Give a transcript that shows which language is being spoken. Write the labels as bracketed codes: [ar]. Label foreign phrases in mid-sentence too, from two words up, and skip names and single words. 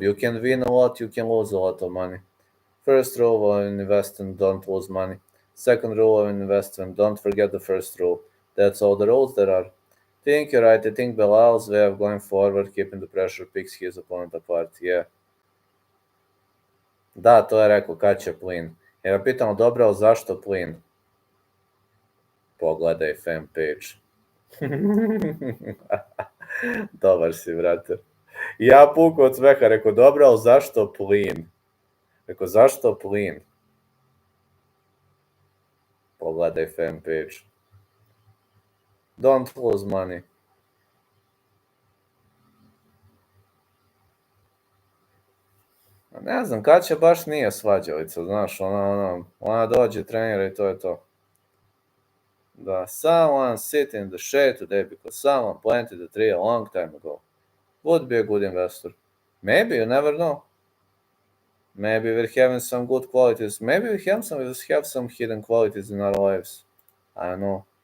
[en] You can win a lot, you can lose a lot of money. First rule of investing, don't lose money. Second rule of investment, don't forget the first rule. That's all the rules there are. Think you're right. I think Belal's way of going forward, keeping the pressure, picks his opponent apart. Yeah. [sr] Da, to je rekao, kad će plin. Ja ga pitam, dobro, ali zašto plin? Pogledaj fanpage. Dobar si, brate. Ja puku od smeha, rekao, dobro, ali zašto plin? Rekao, zašto plin? Pogledaj fanpage. [en] Don't lose money. [sr] Ne znam, Kaća baš nije svađalica, znaš, ona dođe, trenira i to je to. Da, [en] someone sit in the shade today because someone planted a tree a long time ago. Would be a good investor. Maybe, you never know. Maybe we're having some good qualities. Maybe we have some hidden qualities in our lives. I don't know.